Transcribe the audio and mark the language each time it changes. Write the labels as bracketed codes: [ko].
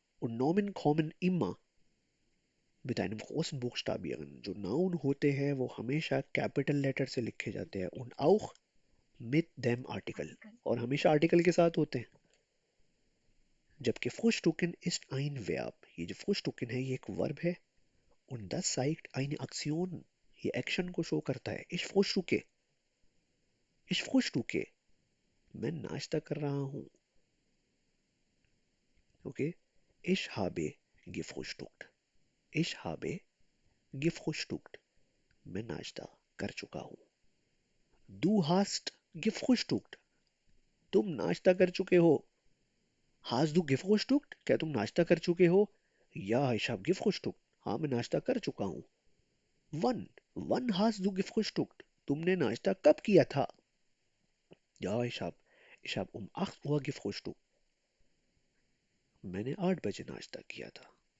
[de] Und Nomen kommen immer mit einem großen Buchstabieren. [hi] जो Noun होते हैं वो हमेशा कैपिटल लेटर से लिखे जाते हैं. [de] Und auch mit dem Artikel. [en] Article. [hi] और हमेशा आर्टिकल के साथ होते हैं. [de] जबकि Frühstücken ist ein Verb. [hi] ये जो Frühstücken है ये एक वर्ब है. [de] Und das zeigt eine Aktion. [hi] ये एक्शन को शो करता है. [de] Ich frühstücke. Ich frühstücke. [hi] मैं नाश्ता कर रहा हूँ. [de] Okay? Ich habe gefrühstückt. Ich habe gefrühstückt. [hi] मैं नाश्ता कर चुका हूँ. [de] Du hast gefrühstückt. [hi] तुम नाश्ता कर चुके हो. [de] Hast du gefrühstückt? [hi] क्या तुम नाश्ता कर चुके हो? [de] Ja, ich habe gefrühstückt. [hi] हाँ, मैं नाश्ता कर चुका हूँ. [de] Wann? Wann hast du gefrühstückt? [hi] तुमने नाश्ता कब किया था? [de] Ja, ich hab um 8 Uhr gefrühstückt. [hi] मैंने 8 बजे नाश्ता किया था.